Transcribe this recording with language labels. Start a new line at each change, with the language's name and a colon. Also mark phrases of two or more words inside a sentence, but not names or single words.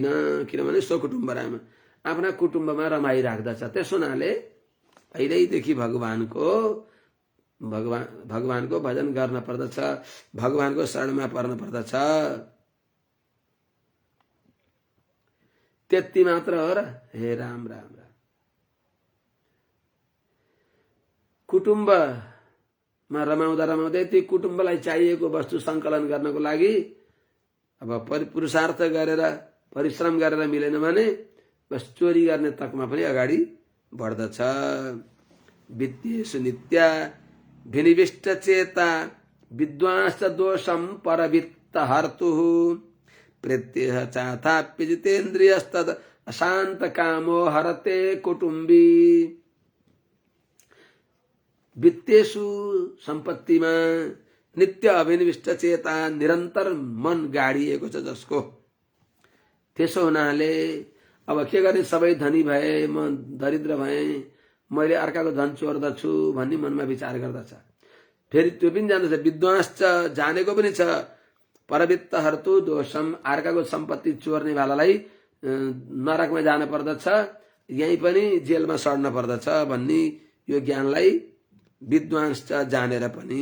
Nepali: किनभने स्वकुटुम्बरामा आफ्ना कुटुम्बमा रमाइराख्दछ। त्यस हुनाले पहिल्यैदेखि भगवानको भजन गर्न पर्दछ, भगवानको शरणमा पर्न पर्दछ। त्यति मात्र हो र। हे राम राम राम। कुटुम्बमा रमाउँदा रमाउँदै ती कुटुम्बलाई चाहिएको वस्तु सङ्कलन गर्नको लागि अब पुरुषार्थ गरेर परिश्रम गरेर मिलेन भने बस चोरी गर्ने तकमा पनि अगाडि बढ्दछ।
Sanskrit: वित्तेषु नित्या विनिविष्ट चेता विद्वांस दोषम परवित्त हर्तुः प्रत्यह चाथाप्य जितेन्द्रियस्तद अशांत कामो हरते कुटुम्बी।
Nepali: वित्तेषु सम्पत्तिमा
Sanskrit: नित्य अभिनिविष्ट चेता
Nepali: निरन्तर मन गाडिएको छ जसको, त्यसो हुनाले अब के गर्ने, सबै धनी भए म दरिद्र भए, मैले अर्काको धन चोर्दछु भन्ने मनमा विचार गर्दछ। फेरि त्यो पनि जान्दछ, विद्वांस छ, जानेको पनि छ,
Sanskrit: परवित्त हर्तु दोषम,
Nepali: अर्काको सम्पत्ति चोर्ने वालालाई नरकमा जान पर्दछ, यही पनि जेलमा सड्न पर्दछ भन्ने यो ज्ञानलाई विद्वांस छ, जानेर पनि।